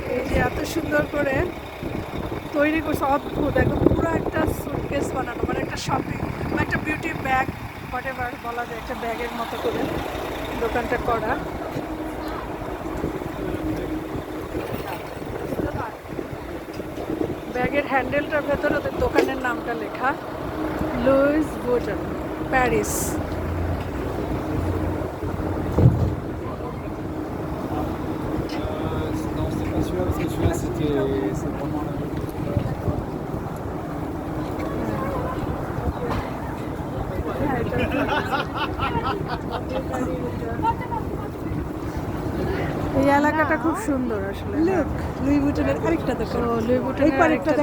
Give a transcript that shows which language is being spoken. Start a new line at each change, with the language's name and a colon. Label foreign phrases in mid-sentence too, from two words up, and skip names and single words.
Bangla: এই যে এত সুন্দর করে তৈরি করছে, অদ্ভুত একদম পুরো একটা সুটকেস বানানো, মানে একটা শপিং বা একটা বিউটি ব্যাগ হোয়াটএভার বলা যায়, একটা ব্যাগের মতো করে দোকানটা করা। ব্যাগের হ্যান্ডেলটার ভেতরে ওদের দোকানের নামটা লেখা, লুইস ভিটন প্যারিস।
French: Non, c'est pas celui-là, parce que celui-là, c'est vraiment la même.
Bangla: এই এলাকাটা খুব সুন্দর আসলে। লুক, লুই ভিটনের আরেকটা দোকান। ও লুই ভিটনের এই পারেরটা আরেকটা